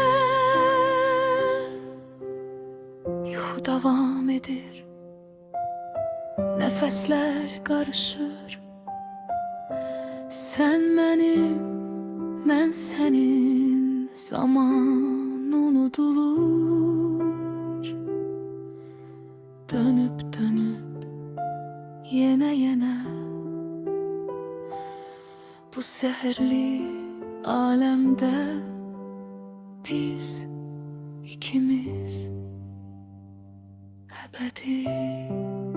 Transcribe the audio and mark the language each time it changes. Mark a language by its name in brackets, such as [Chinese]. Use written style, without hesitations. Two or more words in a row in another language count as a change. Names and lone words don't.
[Azerbaijani] Yuxu davam edir, nəfəslər qarışır. Sən mənim, mən sənin, zaman unudulur. [Turkish] Dönüp dönüp yine yine bu seherli alemde biz ikimiz ebedi.